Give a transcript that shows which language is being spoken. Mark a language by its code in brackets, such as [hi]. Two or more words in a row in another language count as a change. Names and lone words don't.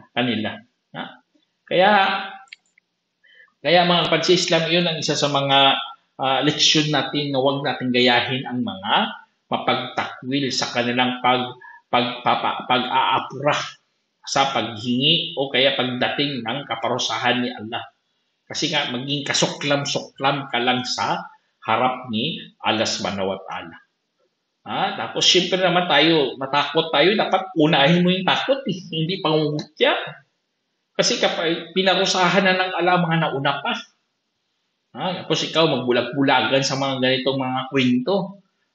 [tl] Kaya mga kapatid sa Islam, yun ang isa sa mga leksyon natin na huwag natin gayahin ang mga mapagtakwil sa kanilang pag-aapura sa paghingi o kaya pagdating ng kaparusahan ni Allah. Kasi nga maging kasuklam-suklam ka lang sa harap ni Allah [ar] سبحانه وتعالى. [tl] Tapos syempre naman matakot tayo, dapat unahin mo yung takot, hindi pangungutya. Kasi kapag pinarusahan na ng Allah mga nauna pa, tapos ikaw magbulag-bulagan sa mga ganitong mga kwento.